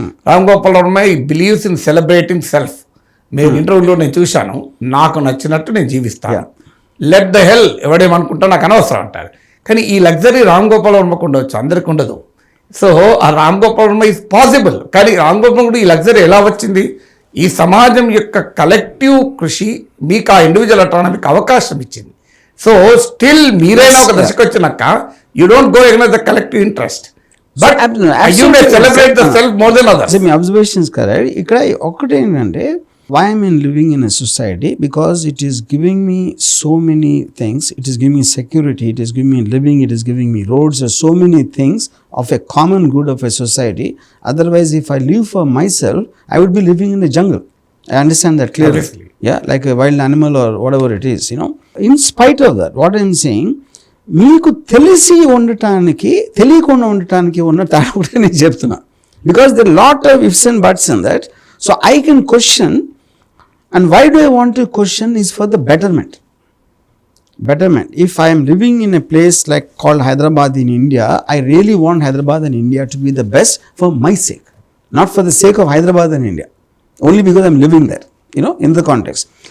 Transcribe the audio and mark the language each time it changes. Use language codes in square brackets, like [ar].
[en] Ram Gopal Varma believes in celebrating self. [te] మీరు ఇంటర్వ్యూలో నేను చూశాను, నాకు నచ్చినట్టు నేను జీవిస్తాను, [en] let the hell [te] ఎవడేమనుకుంటా నాకు అనవసరం అంటారు. కానీ ఈ లగ్జరీ రామ్ గోపాల్ వర్మకు ఉండవచ్చు, అందరికి ఉండదు. [en] So ఆ Ram Gopal Varma is possible. [te] కానీ రామ్ గోపాల్ కూడా ఈ లగ్జరీ ఎలా వచ్చింది, ఈ సమాజం యొక్క కలెక్టివ్ కృషి మీకు ఆ ఇండివిజువల్ అటానమీకి అవకాశం ఇచ్చింది. [en] So still మీరైనా ఒక దశకు వచ్చినాక you don't go against the collective interest, but you may celebrate the self more than others. [te] మీ observations correct. ఇక్కడ ఒకటి ఏంటంటే, [en] why I'm living in a society, because it is giving me so many things. It is giving me security, it is giving me living, it is giving me roads. There's so many things of a common good of a society. Otherwise, if I live for myself, I would be living in a jungle. I understand that clearly. Obviously. Yeah, like a wild animal or whatever it is, you know. In spite of that, what I'm saying, [te] మీకు తెలిసి ఉండటానికి తెలియకుండా ఉండటానికి ఉన్న తేడా కూడా నేను చెప్తున్నా. [en] Because there are lot of ifs and buts in that. So I can question. And why do I want to question is for the betterment. If I am living in a place like called Hyderabad in India, I really want Hyderabad and India to be the best for my sake, not for the sake of Hyderabad and India, only because I am living there, you know, in the context.